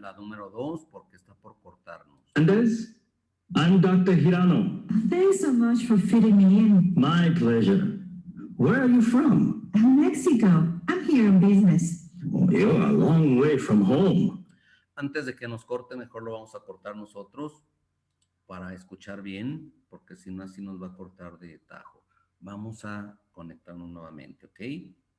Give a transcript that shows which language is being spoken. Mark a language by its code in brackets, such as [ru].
[es] la número 2 porque está por cortarnos. [en] Hernandez. I'm Dr. Hirano. Thanks so much for fitting me in. My pleasure. Where are you from? Mexico. I'm here on business. Oh, you're a long way from home. [es] Antes de que nos corte, mejor lo vamos a cortar nosotros para escuchar bien, porque si no, así nos va a cortar de tajo. Vamos a conectarnos nuevamente, ¿ok?